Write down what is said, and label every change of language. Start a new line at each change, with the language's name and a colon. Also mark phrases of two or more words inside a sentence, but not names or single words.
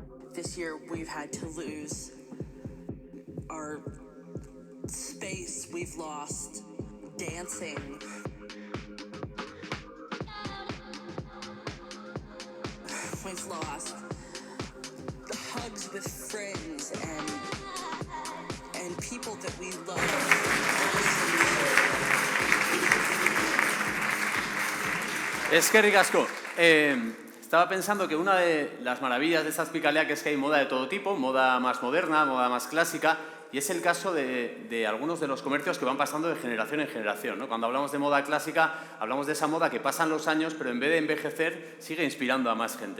English: this year we've had to lose our space, we've lost dancing. We've lost the hugs with friends and people that we love.
Basque: Eskerrik asko.
Spanish: Estaba pensando que una de las maravillas de esta Azpikaleak es que hay moda de todo tipo, moda más moderna, moda más clásica, y es el caso de algunos de los comercios que van pasando de generación en generación, ¿no? Cuando hablamos de moda clásica, hablamos de esa moda que pasan los años, pero en vez de envejecer, sigue inspirando a más gente.